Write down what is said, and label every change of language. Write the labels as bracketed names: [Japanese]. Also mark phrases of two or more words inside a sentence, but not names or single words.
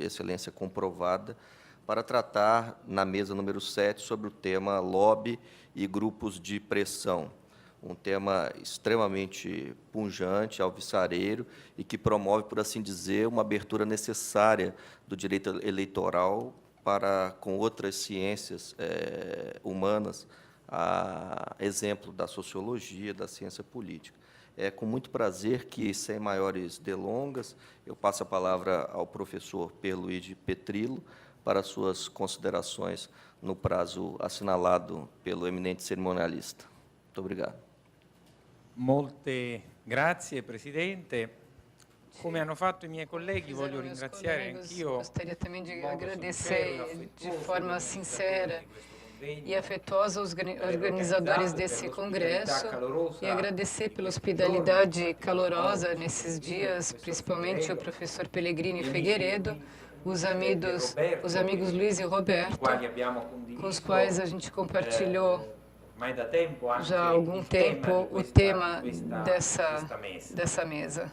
[Portuguese] excelência comprovada para tratar, na mesa número 7, sobre o tema lobby e grupos de pressão, um tema extremamente pungente, alvissareiro, e que promove, por assim dizer, uma abertura necessária do direito eleitoral para com outras ciências humanas, a exemplo da sociologia, da ciência política. É com muito prazer que, sem maiores delongas, eu passo a palavra ao professor Pierluigi Petrillo para suas considerações no prazo assinalado pelo eminente cerimonialista. Muito obrigado. [Italian] Molte grazie, Presidente. Come hanno fatto i miei colleghi, voglio ringraziare anch'io. [Portuguese] Gostaria também de agradecer de forma sincera e afetuosa os organizadores desse congresso e agradecer pela hospitalidade calorosa nesses dias, principalmente o professor Pellegrini Figueiredo, os amigos Luiz e Roberto, com os quais a gente compartilhou já há algum tempo o tema dessa mesa.